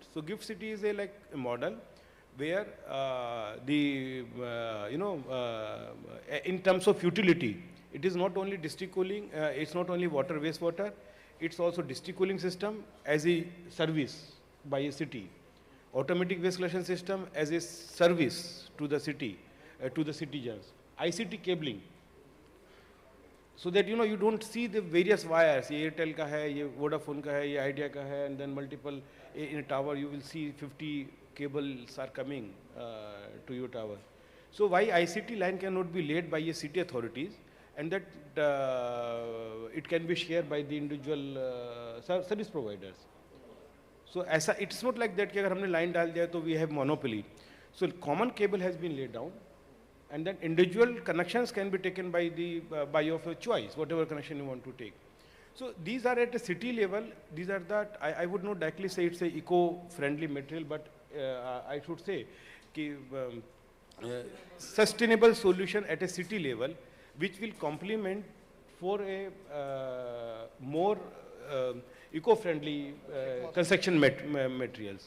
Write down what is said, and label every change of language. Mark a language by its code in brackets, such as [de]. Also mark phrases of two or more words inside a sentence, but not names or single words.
[en] So GIFT City is a model where in terms of utility, it is not only district cooling, it's not only water, wastewater, it's also district cooling system as a service by a city. Automatic waste collection system as a service to the city, to the citizens. ICT cabling, so that you don't see the various wires. [hi] Ye Airtel ka hai, ye Vodafone ka hai, ye Idea ka hai, [en] and then multiple in a tower you will see 50 cables are coming to your tower. So why ICT line cannot be laid by a city authorities, and that it can be shared by the individual service providers. So it's not like that [hi] कि अगर हमने line डाल दिया तो [en] we have monopoly. So common cable has been laid down, and then individual connections can be taken by of a choice, whatever connection you want to take. So these are at a city level. These are that I would not directly say it's a eco-friendly material, but I should say कि sustainable solution at a city level, which will complement for a more eco-friendly construction materials.